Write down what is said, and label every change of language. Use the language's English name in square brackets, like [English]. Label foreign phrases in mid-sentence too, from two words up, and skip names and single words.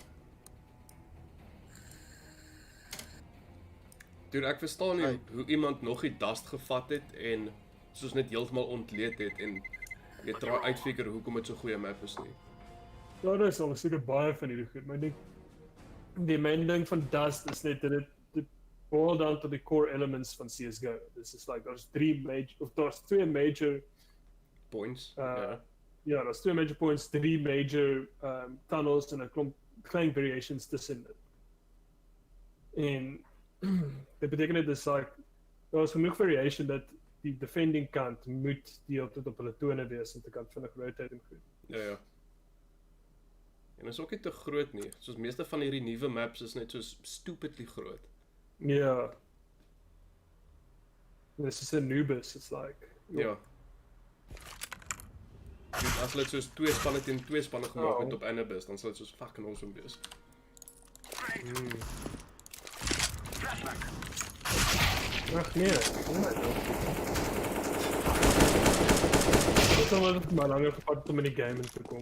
[Afrikaans] Dude, ek verstaan nie hoe iemand nog die dust gevat het en soos net heeltemal ontleed het en jy try uitfigure hoekom dit so goeie map is nie. Ja, daar is al seker baie van hierdie goed, maar ek dink die main ding van Dust is net dat dit [English] boil down to the core elements [Afrikaans] van CS:GO. [English] This is like there's two major Points. [Afrikaans] Ja, daar's 2 [English] major points, [Afrikaans] 3 [English] major tunnels [Afrikaans] en 'n klomp klein variations tussen dit. En dit beteken net dis like daar's genoeg variation dat die defending kant moet die altyd op hulle tone wees om te kan vinnig rotate en goed. Ja. En is ook nie te groot nie. Soos meeste van hierdie nuwe maps is net so stupidly groot. Ja. [English] This is Anubis, it's like. [Afrikaans] Ja. As hulle soos 2 spanne teen 2 spanne gemaak het op Anubis, dan sal dit soos [English] fucking awesome [Afrikaans] wees. Ach nee. Dit sal net maar langer gevat om in die game in te kom.